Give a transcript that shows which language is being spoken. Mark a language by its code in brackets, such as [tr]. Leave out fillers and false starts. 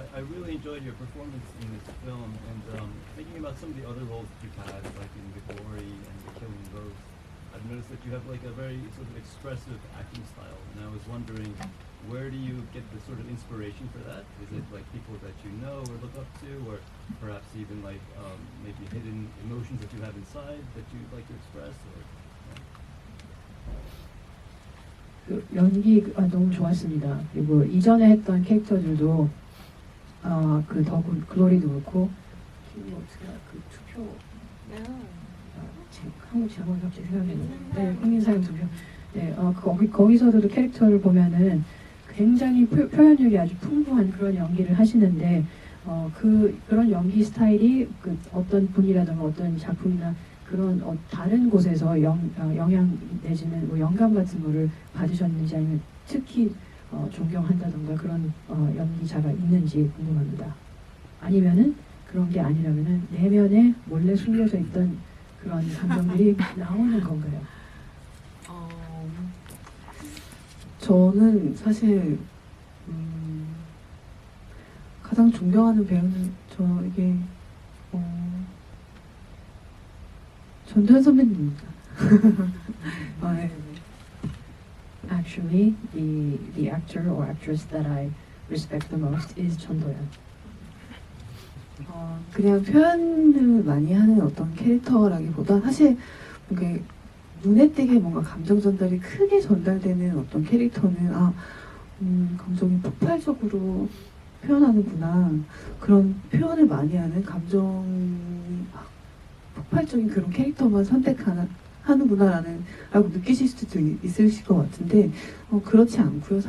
[en] I really enjoyed your performance in this film, and thinking about some of the other roles that you've had, like in The Glory and The Killing Rose, I've noticed that you have like a very sort of expressive acting style, and I was wondering, where do you get the sort of inspiration for that? Is it like people that you know or look up to, or perhaps even like maybe hidden emotions that you have inside that you'd like to express? Or, [ko] 그 연기가 너무 좋았습니다. 그리고 이전에 했던 캐릭터들도 그 더 글로리도 그렇고 그 투표 한국 제목이 갑자기 생각이 안 나요. 네, 국민사용 투표. 네, 거기서도 캐릭터를 보면은 굉장히 표현력이 아주 풍부한 그런 연기를 하시는데 그런 연기 스타일이 그 어떤 분이라든가 어떤 작품이나 그런 다른 곳에서 영향 내지는 뭐 영감 같은 거를 받으셨는지 아니면 특히 존경한다던가 그런 연기자가 있는지 궁금합니다. 아니면은 그런 게 아니라면은 내면에 몰래 숨겨져 있던 그런 감정들이 나오는 건가요? 저는 사실 가장 존경하는 배우는 저에게 전도연 선배님입니다. 네. [en] Actually, the actor or actress that I respect the most is 전도연. [ko] 그냥 표현을 많이 하는 어떤 캐릭터라기보다 사실 이게 눈에 띄게 뭔가 감정 전달이 크게 전달되는 어떤 캐릭터는 감정이 폭발적으로 표현하는구나, 그런 표현을 많이 하는 감정이 폭발적인 그런 캐릭터만 선택하는구나라는 라고 느끼실 수도 있으실 것 같은데 그렇지 않고요.